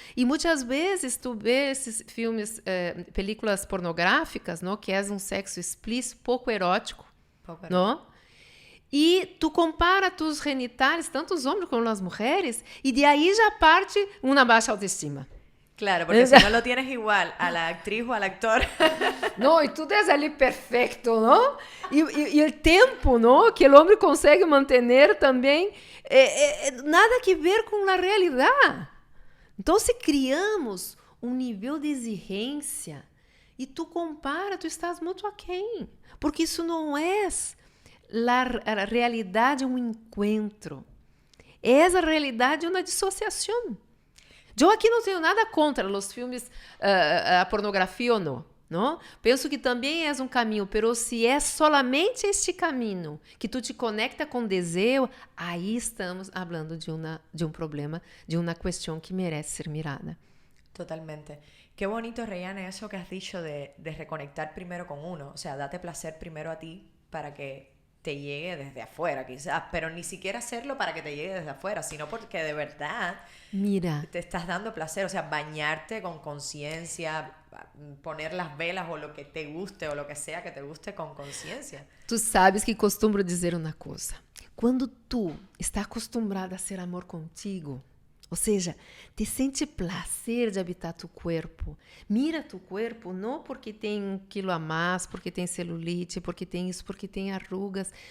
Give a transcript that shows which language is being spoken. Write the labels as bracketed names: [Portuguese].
[Portuguese] E muitas vezes tu vê esses filmes, películas pornográficas, não? Que é um sexo explícito, pouco erótico. Não? E tu compara [Spanish] tus genitales, [Portuguese] tanto os homens como as mulheres, e de aí já parte uma baixa autoestima. [Spanish] Claro, porque si no lo tienes igual a la actriz o al actor. [Portuguese] Não, e tudo é ali perfeito, não? E o tempo, não? Que o homem consegue manter também, nada a ver com a realidade. Então, se criamos um nível de exigência e tu compara, tu estás muito aquém. Porque isso não é a realidade, um encontro. É a realidade uma dissociação. Eu aqui não tenho nada contra os filmes, a pornografia ou não. Penso que também é um caminho, mas se é solamente este caminho que tu te conecta com desejo, aí estamos falando de um problema, de uma questão que merece ser mirada. Totalmente. [Spanish] Qué bonito, Rayane, eso que has dicho de reconectar primero con uno. O sea, date placer primero a ti para que te llegue desde afuera, quizás, pero ni siquiera hacerlo para que te llegue desde afuera, sino porque de verdad te estás dando placer. O sea, bañarte con conciencia, poner las velas o lo que te guste o lo que sea que te guste con conciencia. [Portuguese] Tu sabes que costumo dizer uma coisa. Quando tu está acostumbrada a ser amor contigo, ou seja, te sente prazer de habitar tu corpo. Mira tu corpo não porque tem 1 quilo a mais, porque tem celulite, porque tem isso, porque tem arrugas.